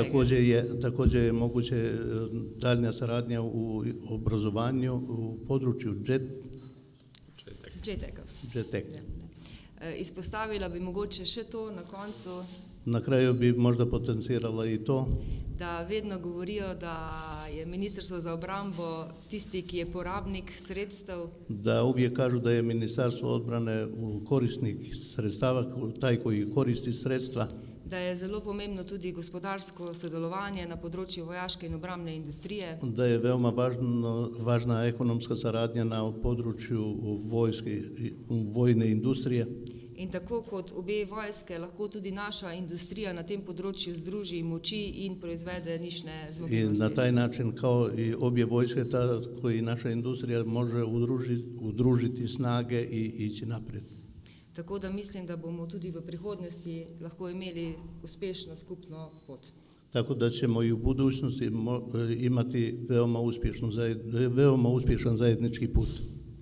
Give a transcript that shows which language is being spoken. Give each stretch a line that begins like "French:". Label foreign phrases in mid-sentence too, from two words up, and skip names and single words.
Serbian: Također je moguće daljnja saradnja u obrazovanju u području JTAC.
Slovenian: Izpostavila bi mogoče še to na koncu.
Serbian: Na kraju bi možda potencirala i to
Slovenian: da vedno govorijo, da je Ministrstvo za obrambo tisti, ki je porabnik sredstev,
Serbian: da uvijek kažu da je Ministarstvo odbrane korisnik sredstava, taj koji koristi sredstva,
Slovenian: da je zelo pomembno tudi gospodarsko sodelovanje na področju vojaške in obrambne industrije,
Serbian: da je veoma važna ekonomska saradnja na području vojne industrije.
Slovenian: in tako kot obe vojske, lahko tudi naša industrija na tem področju združi moči in proizvede nišne
Serbian: I
Slovenian: zmogljivosti.
Serbian: na taj način kao i obje vojske, koji naša industrija može udružiti snage i ići naprijed.
Slovenian: Tako da mislim, da bomo tudi v prihodnosti lahko imeli uspešno skupno pot.
Serbian: Tako da ćemo i u budućnosti imati veoma uspješan zajednički put.